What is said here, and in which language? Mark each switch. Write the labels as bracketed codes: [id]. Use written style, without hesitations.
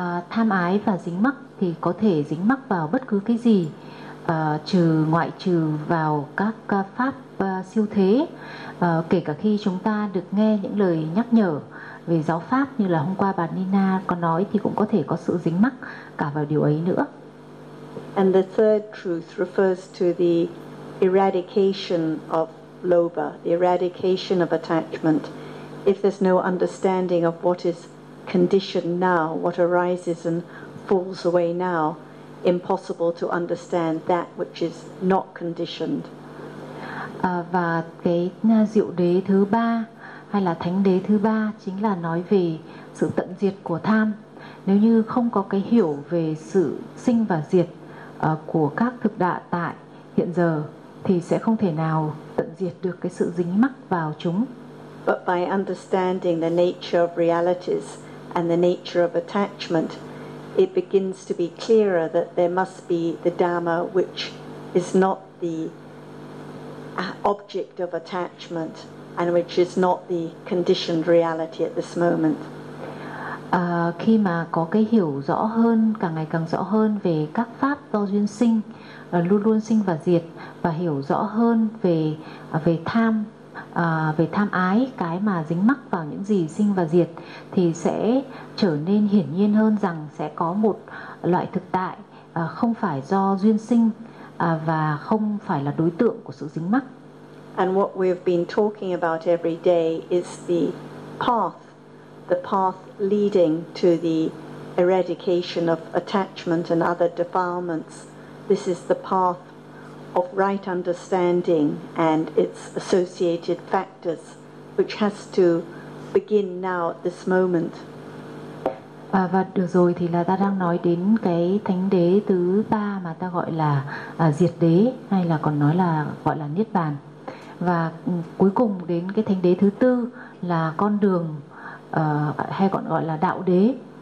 [vi] Tham ái và dính mắc thì có thể dính mắc vào bất cứ cái gì, ngoại trừ vào các pháp siêu thế. Kể cả khi chúng ta được nghe những lời nhắc nhở về giáo pháp như là hôm qua bà Nina có nói, thì cũng có thể có sự dính mắc cả vào điều ấy nữa. [en] And the third truth refers to the eradication of lobha, the eradication of attachment. If there's no understanding of what is conditioned now, what arises and falls away now, impossible to understand that which is not conditioned. [vi] Và cái diệu đế thứ ba hay là thánh đế thứ ba chính là nói về sự tận diệt của tham. Nếu như không có cái hiểu về sự sinh và diệt của các thực đạ tại hiện giờ thì sẽ không thể nào tận diệt được cái sự dính mắc vào chúng. [en] But by understanding the nature of realities and the nature of attachment, it begins to be clearer that there must be the Dhamma which is not the object of attachment and which is not the conditioned reality at this moment. [vi] Khi mà có cái hiểu rõ hơn, càng ngày càng rõ hơn về các pháp do duyên sinh, luôn luôn sinh và diệt, và hiểu rõ hơn về về tham ái, cái mà dính mắc vào những gì sinh và diệt, thì sẽ trở nên hiển nhiên hơn rằng sẽ có một loại thực tại không phải do duyên sinh và không phải là đối tượng của sự dính mắc. [en] And what we've been talking about every day is the path leading to the eradication of attachment and other defilements. This is the path of right understanding and its associated factors, which has to begin now at this moment. [vi] Và được rồi, thì là ta đang nói đến cái thánh đế thứ ba mà ta gọi là diệt đế, hay là còn nói là gọi là niết bàn. Và cuối cùng đến cái thánh đế thứ tư là con đường hay còn gọi là đạo đế.